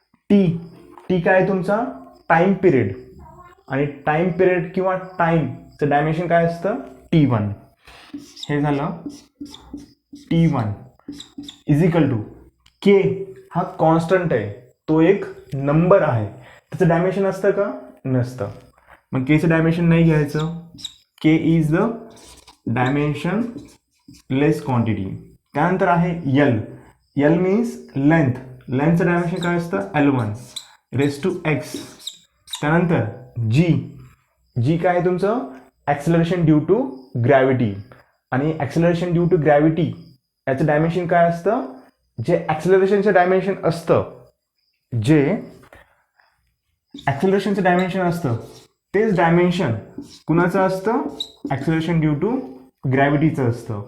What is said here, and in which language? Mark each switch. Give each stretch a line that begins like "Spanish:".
Marathi: T काय आहे तुमचा, टाईम पिरियड, आणि टाईम पिरियड किंवा टाईमचं डायमेन्शन काय असतं, T1. हे झालं T1 इज इक्वल टू के. हा कॉन्स्टंट आहे, तो एक नंबर आहे, त्याचं डायमेन्शन असतं का, नसतं. मग केचं डायमेन्शन नाही घ्यायचं.
English: K is the dimensionless quantity.
Marathi: त्यानंतर आहे L. L means length. लेंथचं dimension काय असतं, L1 रेस टू एक्स. त्यानंतर जी काय आहे तुमचं, ॲक्सलरेशन ड्यू टू ग्रॅव्हिटी. आणि ॲक्सलरेशन ड्यू टू ग्रॅव्हिटी याचं डायमेन्शन काय असतं, जे ॲक्सलरेशनचं डायमेन्शन असतं, जे ॲक्सलरेशनचं डायमेन्शन असतं तेच डायमेन्शन कुणाचं असतं, ॲक्सलरेशन ड्यू टू ग्रॅव्हिटीचं असतं.